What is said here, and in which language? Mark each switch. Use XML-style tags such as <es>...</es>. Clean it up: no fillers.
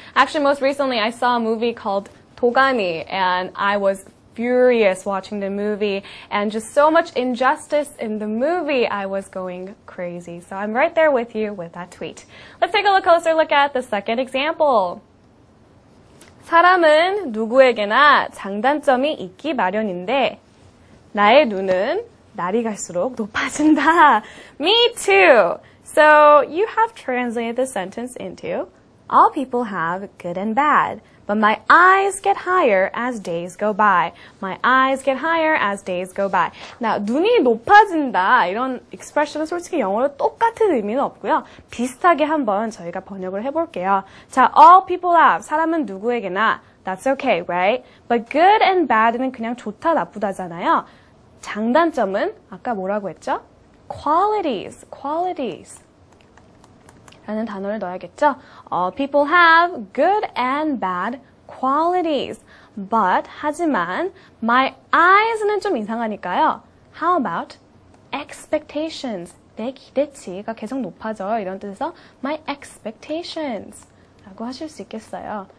<en>Actually, most recently, I saw a movie called 도가니, and I was furious watching the movie, and just so much injustice in the movie, I was going crazy. So I'm right there with you with that tweet. Let's take a closer look at the second example.</en> <ko>사람은 누구에게나 장단점이 있기 마련인데 나의 눈은 날이 갈수록 높아진다.</ko> <en>Me too. So you have translated the sentence into all people have good and bad. But my eyes get higher as days go by. My eyes get higher as days go by.</en> <ko>Now, 눈이 높아진다. 이런 expression은 솔직히 영어로 똑같은 의미는 없고요. 비슷하게 한번 저희가 번역을 해볼게요.</ko> <en>자, all people have.</en> <ko>사람은 누구에게나.</ko> <en>That's okay, right? But good and bad는</en> <ko>그냥 좋다, 나쁘다잖아요. 장단점은 아까 뭐라고 했죠?</ko> <en>qualities, qualities.</en> <ko>라는 단어를 넣어야겠죠?</ko> <en>All people have good and bad qualities. But,</en> <ko>하지만,</ko> <en>my eyes</en> <ko>는 좀 이상하니까요.</ko> <en>How about expectations?</en> <ko>내 기대치가 계속 높아져. 이런 뜻에서</ko> <en>my expectations</en> <ko>라고 하실 수 있겠어요.</ko>